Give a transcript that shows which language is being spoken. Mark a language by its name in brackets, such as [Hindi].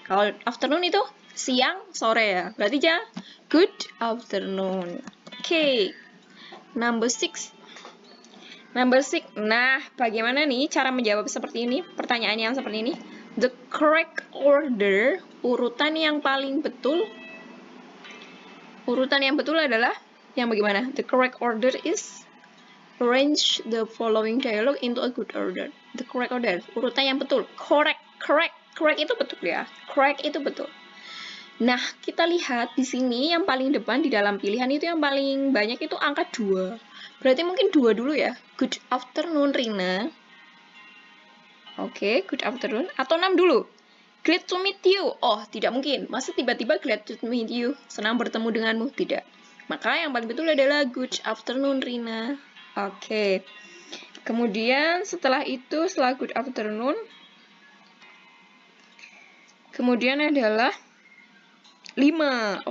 [Indonesian] Kalau afternoon itu siang sore ya. Berarti ya [English] good afternoon. [Indonesian] Oke. [English] Number 6. [Indonesian] Nah, bagaimana nih cara menjawab seperti ini? Pertanyaan yang seperti ini. [English] The correct order, [Indonesian] urutan yang paling betul. Urutan yang betul adalah yang bagaimana? [English] The correct order is arrange the following dialogue into a good order. The correct order, [Indonesian] urutan yang betul. Correct itu betul ya. Correct itu betul. Nah, kita lihat di sini yang paling depan di dalam pilihan itu yang paling banyak itu angka 2. Berarti mungkin 2 dulu ya. [English] Good afternoon, [Indonesian] Rina. Oke, [English] good afternoon. [Indonesian] Atau 6 dulu. [English] Glad to meet you. [Indonesian] Oh, tidak mungkin. Masa tiba-tiba [English] glad to meet you? [Indonesian] Senang bertemu denganmu? Tidak. Maka yang paling betul adalah [English] good afternoon, [Indonesian] Rina. Oke. Kemudian setelah itu, setelah [English] good afternoon, [Indonesian] kemudian adalah 5.